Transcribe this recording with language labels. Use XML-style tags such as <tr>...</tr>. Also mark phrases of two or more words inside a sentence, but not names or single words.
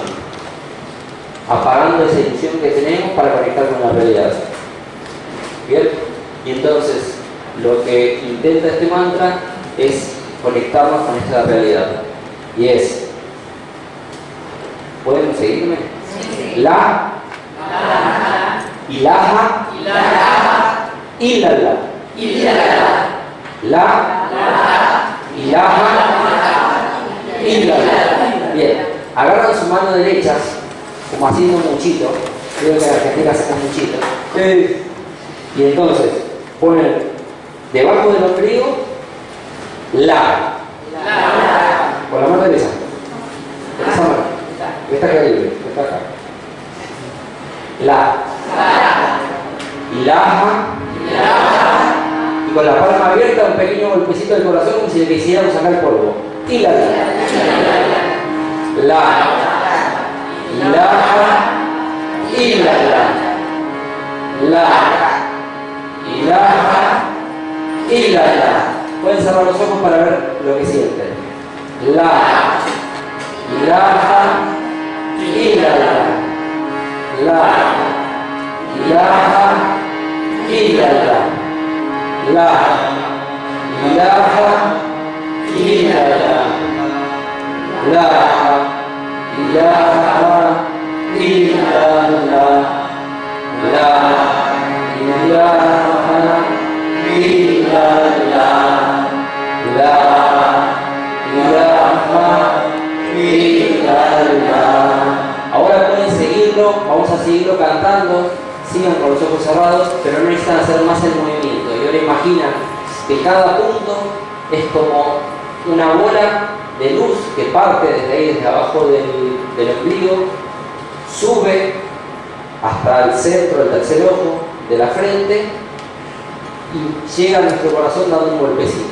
<es>Apagando esa ilusión que tenemos para conectar con la realidad. ¿Bien? Y entonces, lo que intenta este mantra es conectarnos con esta realidad. Y es: ¿pueden seguirme? Sí.</es> <ar>La, إله، إلا الله. لا، إله، إلا الله.</ar> <es>Bien, agarran su mano derecha, como haciendo un muchito. Creo que la Argentina hace un muchito. Y entonces ponen debajo del ombligo la. Con la mano derecha. Esa mano. Esta acá libre, esta acá. La.</es> <ar>Ilaha.</ar> <es>Y con la palma abierta, un pequeño golpecito del corazón, como si le quisiéramos sacar el polvo. Y la.</es> <ar>Ilaha. إلا الله. لا. إله. إلا الله.</ar> <es>Pueden cerrar los ojos para ver lo que sienten.</es> <ar>La. Ilaha. إلا الله. لا. إله. إلا الله. لا. إله. إلا الله. لا. إله. إلا الله. لا. إله. إلا الله. لا. إله. إلا الله.</ar> <es>Ahora pueden seguirlo, vamos a seguirlo cantando, sigan con los ojos cerrados, pero no necesitan hacer más el movimiento. Y ahora imaginan que cada punto es como una bola de luz que parte desde ahí, desde abajo del ombligo, sube hasta el centro, el tercer ojo de la frente y llega a nuestro corazón dando un golpecito.</es>